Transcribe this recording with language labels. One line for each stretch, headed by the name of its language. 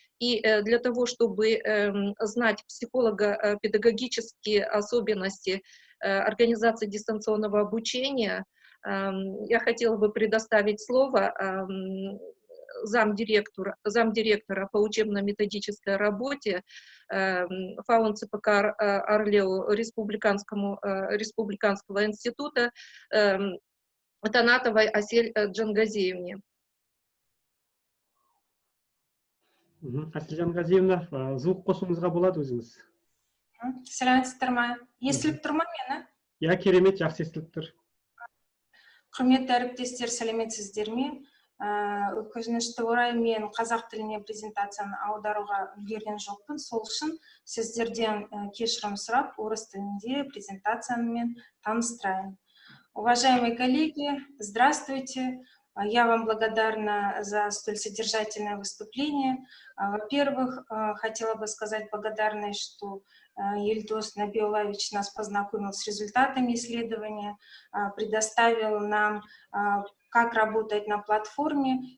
Russian: И для того, чтобы знать психолого-педагогические особенности организации дистанционного обучения, я хотела бы предоставить слово замдиректора по учебно-методической работе ФАУН ЦПК «Орлеу» Республиканского института Танатовой Асель Джангазиевне.
Kazakh: Асель Джангазиевна, звук қосуыңызға болады өзіңіз. Сәлеметсіздер ме? Естіліп тұр ма мені? Иә, керемет, жақсы естіліп тұр. Құрметті әріптестер, сәлеметсіздер ме? Өкінішті орай мен қазақ тіліне презентацияны аударуға үлгерген жоқпын. Сол үшін сіздерден кешірім сұрап, орыс тілінде презентацияны мен таныстырайын.
Russian: Уважаемые коллеги, здравствуйте. Я вам благодарна за столь содержательное выступление. Во-первых, хотела бы сказать благодарность, что Ельдос Набиуллаевич нас познакомил с результатами исследования, предоставил нам, как работать на платформе.